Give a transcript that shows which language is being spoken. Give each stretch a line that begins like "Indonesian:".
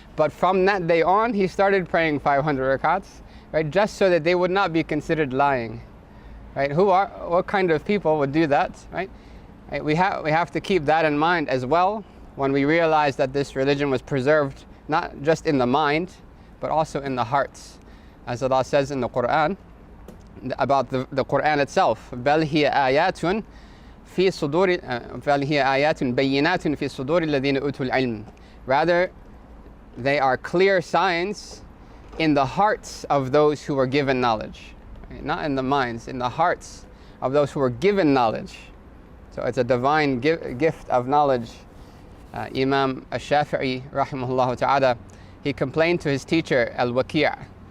English: But from that day on, he started praying 500 rakats, right? Just so that they would not be considered lying, right? What kind of people would do that, right? Right? We have to keep that in mind as well when we realize that this religion was preserved not just in the mind, but also in the hearts. As Allah says in the Quran, about the Quran itself,
Arabic: بَلْ هِيَ آيَاتٌ فِي صُدُورِ بَلْ هِيَ آيَاتٌ بَيِّنَاتٌ فِي صُدُورِ الَّذِينَ أُوتُوا الْعِلْمِ.
English: Rather, they are clear signs in the hearts of those who were given knowledge. Right? Not in the minds, in the hearts of those who were given knowledge. So it's a divine gift of knowledge. Imam al-Shafi'i, rahimahullah ta'ala, he complained to his teacher, al-Waqi'.